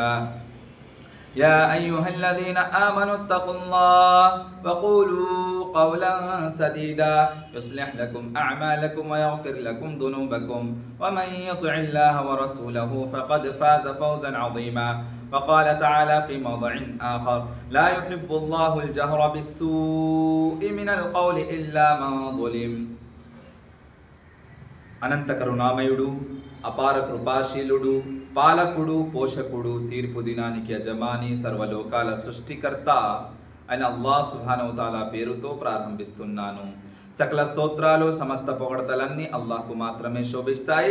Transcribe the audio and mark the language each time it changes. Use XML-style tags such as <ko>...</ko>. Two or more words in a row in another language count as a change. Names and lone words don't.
<ar>يا أيها الذين آمنوا اتقوا الله وقولوا قولا سديدا يصلح لكم أعمالكم ويغفر لكم ذنوبكم، ومن يطع الله ورسوله فقد فاز فوزا عظيما. وقال تعالى في موضع آخر: لا يحب الله الجهر بالسوء من القول إلا من ظلم.</ar> <te>అనంత కరుణామయుడు, అపార కృపాశీలుడు, పాలకుడు, పోషకుడు, తీర్పు దినానికి యజమాని, సర్వలోకాల సృష్టికర్త అయిన అల్లాహ్</te> <ar>سبحانه تعالى</ar> <te>పేరుతో ప్రారంభిస్తున్నాను. సకల స్తోత్రాలు, సమస్త పొగడతలన్నీ అల్లాహ్కు మాత్రమే శోభిస్తాయి.</te>